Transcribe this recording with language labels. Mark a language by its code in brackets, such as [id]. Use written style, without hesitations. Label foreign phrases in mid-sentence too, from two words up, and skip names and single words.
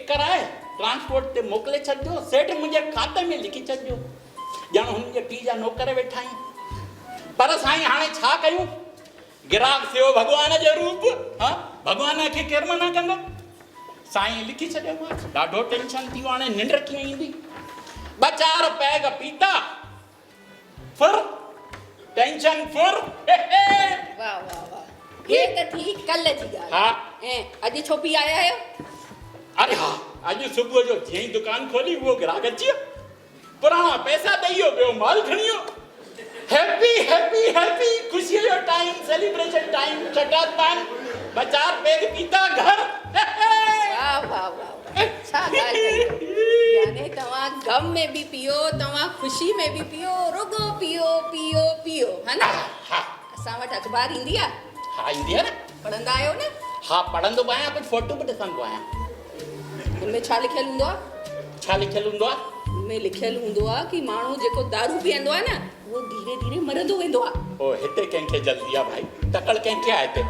[sd] कराए ट्रांसपोर्ट ते मोकिले छॾिजो सेठ मुंहिंजे खाते में लिखी छॾिजो ॼण हुन जे पीउ जा नौकर वेठा आहिनि पर साईं हाणे छा कयूं गिराक थियो भॻवान जो रूप हा भॻवान खे केरु मना कंदो साईं लिखी छॾियोमांसि ॾाढो टेंशन थी वियो हाणे निंड कीअं ईंदी 2-4 पैग पीता फिर टेंशन फिर वाह वाह वाह ये त थी कल्ह जी ॻाल्हि हा ऐं अॼु छो पी आया आहियो अरे हा अॼु सुबुह जो जीअं ई दुकान खोली उहो ग्राहक अची वियो पुराणा पैसा ॾेई वियो ॿियो माल खणी वियो [en] happy happy happy [sd] खुशीअ जो टाइम [en] celebration time [sd] चटातान 2-4 पैग पीता घर वाह वाह वाह छा ॻाल्हि कई यानी तव्हां गम में भी पियो, तव्हां ख़ुशी में भी पियो, रुगो पियो पियो पियो, है ना? हा असां वटि अख़बार ईंदी आहे, हा ईंदी आहे न। पढ़ंदा आहियो न? हा पढ़ंदो बि आहियां, कुझु फोटो बि ॾिसंदो आहियां। हुनमें छा लिखियलु हूंदो आहे? छा लिखियलु हूंदो आहे? हुनमें लिखियलु हूंदो आहे कि माण्हू जेको दारू पीअंदो आहे न, उहो धीरे धीरे मरंदो वेंदो आहे। ओ हिते कंहिंखे जल्दी आहे भाई, तकड़ कंहिंखे आहे हिते?